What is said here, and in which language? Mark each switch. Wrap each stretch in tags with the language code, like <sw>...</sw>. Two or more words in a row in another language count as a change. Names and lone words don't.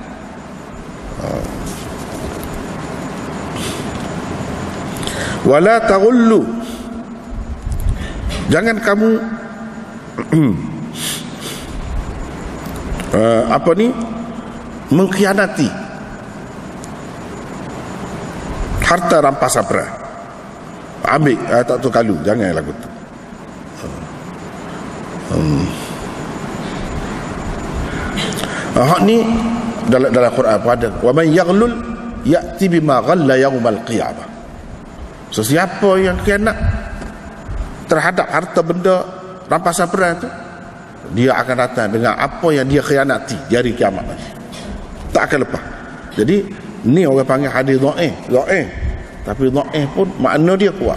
<ar>ولا تغلوا,</ar> <ms>jangan kamu mengkhianati harta rampasan perang. Ambil tak tu kalu, jangan lagu tu. Hak ni dalam Quran pada</ms> <ar>ومن يغلل يأت بما غل يوم القيامة.</ar> <ms>So siapa yang khianat terhadap harta benda rampasan perang tu, dia akan datang dengan apa yang dia khianati di hari kiamat nanti. Tak akan lepas. Jadi ni orang panggil hadis dhaif. Tapi dhaif pun makna dia kuat.</ms>